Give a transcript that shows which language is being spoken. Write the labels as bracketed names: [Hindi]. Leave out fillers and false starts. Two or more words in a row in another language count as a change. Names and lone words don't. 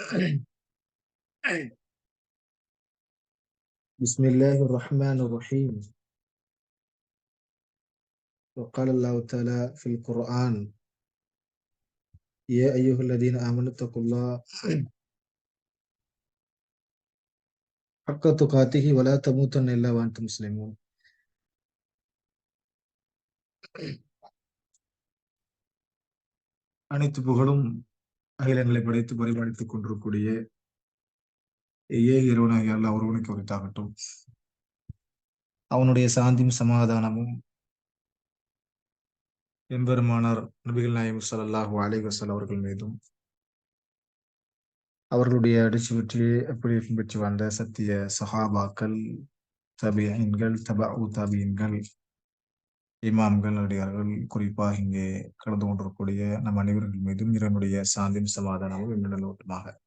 [Arabic] بسم الله الرحمن الرحيم. وقال الله تعالى في القرآن: يا أيها الذين آمنوا اتقوا الله حق تقاته ولا تموتن إلا وأنتم مسلمون. [Tamil] அனைத்து புகழும் அகிலங்களை படைத்து பரிபாலித்துக் கொண்டிருக்கூடிய இறைவனாகிய அல்லாஹ் ஒருவனுக்கு உரித்தாகட்டும். அவனுடைய சாந்தியும் சமாதானமும் எம்பெருமானார் நபிகள் நாயகம் [Arabic] صلى الله عليه وسلم [Tamil] அவர்கள் மீதும் அவர்களுடைய அடிச்சுவற்றிலே எப்படி பின்பற்றி வந்த சத்திய சஹாபாக்கள், தபியீன்கள், தபஉ தபியீன்கள், இமாம்கள், அடியார்கள், குறிப்பாக இங்கே கலந்து கொண்டிருக்கக்கூடிய நம் அனைவர்கள் மீதும் இறைவனுடைய சாந்தியும் சமாதானமும் இன்னும் நிலவட்டுமாக.